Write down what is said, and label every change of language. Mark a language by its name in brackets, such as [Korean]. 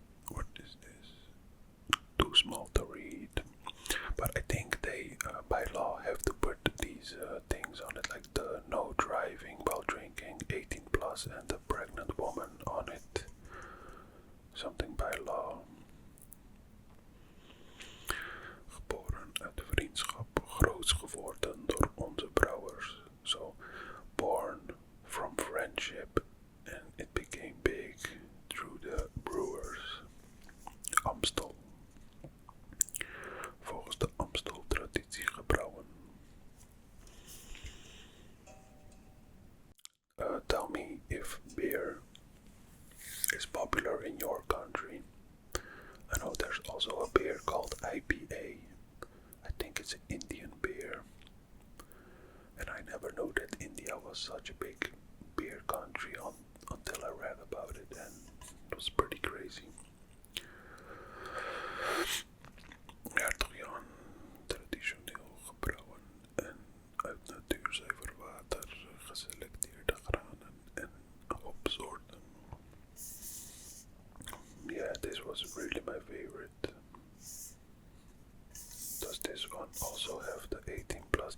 [English] What is this? Too small to read. But I think they, by law, have to put these things on it, like the no driving while drinking, 18 plus, and the pregnant woman on it. Something by law. [Dutch] Geboren uit vriendschap, groots geworden door onze brouwers. [English] So, born from friendship, and it became big through the brewers. Amstel. [Dutch] Volgens de Amstel-traditie gebrouwen. [English] Tell me if beer is popular in your country. I know there's also a beer called IPA. I think it's an Indian beer. And I never knew that India was such a big beer country until I read about it, and it was pretty crazy. [Dutch] Hertogjan, traditioneel gebrouwen en uit natuurzuiver water geselecteerde granen en hopsoorten. [English] Yeah, this was really my favorite. Does this one also have the 18 plus?